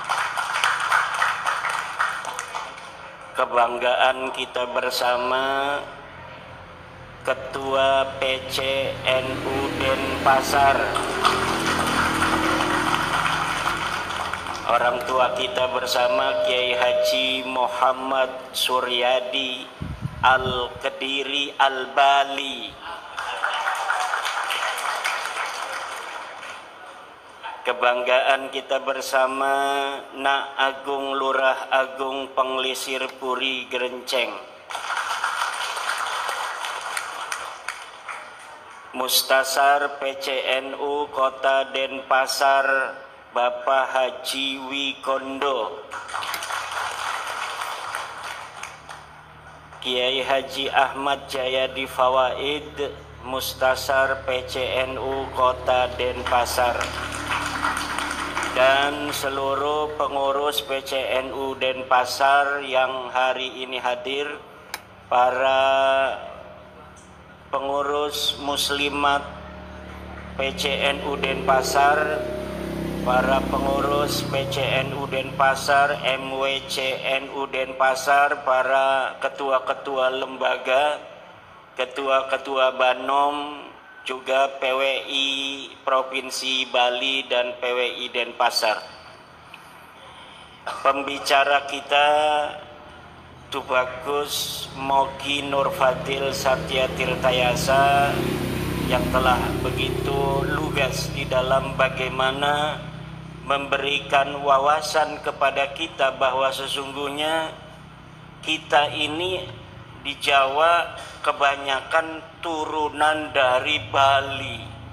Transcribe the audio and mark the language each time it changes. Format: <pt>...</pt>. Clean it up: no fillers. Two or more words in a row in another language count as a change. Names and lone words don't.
<id>Kebanggaan kita bersama Ketua PCNU Denpasar, orang tua kita bersama Kiai Haji Muhammad Suryadi Al-Kediri Al-Bali. Kebanggaan kita bersama Nak Agung Lurah Agung Penglisir Puri Gerenceng, Mustasar PCNU Kota Denpasar Bapak Haji Wikondo, Kiai Haji Ahmad Jayadi Fawaid, Mustasar PCNU Kota Denpasar, dan seluruh pengurus PCNU Denpasar yang hari ini hadir, para pengurus muslimat PCNU Denpasar, para pengurus PCNU Denpasar, MWCNU Denpasar, para ketua-ketua lembaga, ketua-ketua Banom, juga PWI Provinsi Bali dan PWI Denpasar. Pembicara kita Tubagus Mogi Nurfadil Satya Tirtayasa yang telah begitu lugas di dalam bagaimana memberikan wawasan kepada kita bahwa sesungguhnya kita ini di Jawa kebanyakan turunan dari Bali.</id>